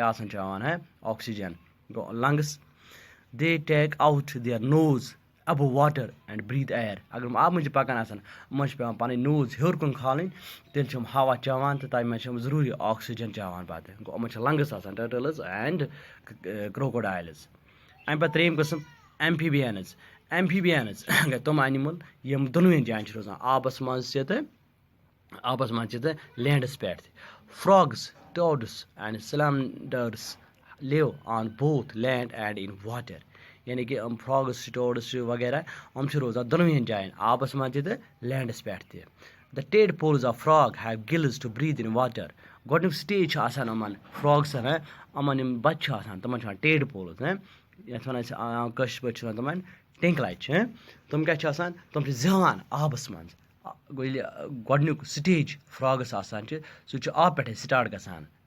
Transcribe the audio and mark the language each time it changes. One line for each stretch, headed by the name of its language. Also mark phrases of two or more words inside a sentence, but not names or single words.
Kashmiri: آسان چٮ۪وان آکسیجن گوٚو لنگٕس
English: they take out their nose above water and breathe air
Kashmiri: اگر یِم آبہٕ منٛز چھِ پکان آسان یِمن چھِ پیٚوان پنٕنۍ نوز ہیوٚر کُن کھالٕنۍ تیٚلہِ چھِ یِم ہوا چٮ۪وان تہٕ تَمہِ منٛز چھِ یِم ضروٗری آکسیجن چٮ۪وان پتہٕ گوٚو یِمن چھِ لنگٕس آسان
English: turtles and crocodiles
Kashmiri: اَمہِ پتہٕ ترٛیٚیِم قٕسم ایمفیبیَنٕز ایمفیبیَنٕز گٔے تِم انِمٕل یِم دۄنوٕنی جاین چھِ روزان آبس منٛز تہِ لینڈس پٮ۪ٹھ تہِ
English: frogs toads and salamanders live on both land and in water
Kashmiri: یعنی کہِ یِم
English: frogs toads
Kashmiri: چھِ وغیرہ یِم چھِ روزان دۄنوٕنی جاین آبس منٛز تہِ تہٕ لینڈس پٮ۪ٹھ تہِ
English: the tadpoles of frog have gills to breathe in water
Kashmiri: گۄڈنیُک سٹیج چھُ آسان یِمن فراگسن یِمن یِم بچہِ چھِ آسان تِمن چھِ وَنان
English: tadpoles
Kashmiri: یَتھ وَنان چھِ کٲشِر پٲٹھۍ چھِ وَنان تِمن ٹِنٛکلَچ تِم کیاہ چھِ آسان تِم چھِ زٮ۪وان آبس منٛز گوٚو ییٚلہِ گۄڈنیُک سٹیج فراگس آسان چھِ سُہ چھُ آبہٕ پٮ۪ٹھے سٹاٹ گژھان